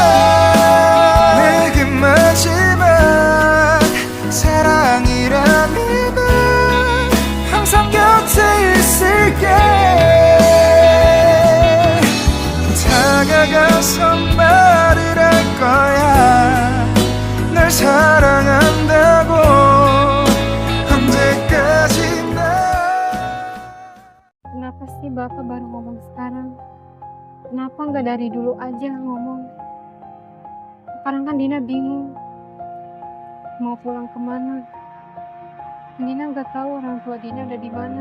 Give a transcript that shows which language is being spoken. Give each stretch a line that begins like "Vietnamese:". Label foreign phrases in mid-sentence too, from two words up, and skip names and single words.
Korean: 내게 마지막 사랑이라면 항상 곁에 있을게 다가가서 말을 할 거야 널 사랑한다고 언제까지나
Indonesian: Kenapa sih Bapak baru ngomong sekarang? Kenapa nggak dari dulu aja ngomong? Sekarang kan Dina bingung mau pulang kemana. Dina nggak tahu orang tua Dina udah di mana.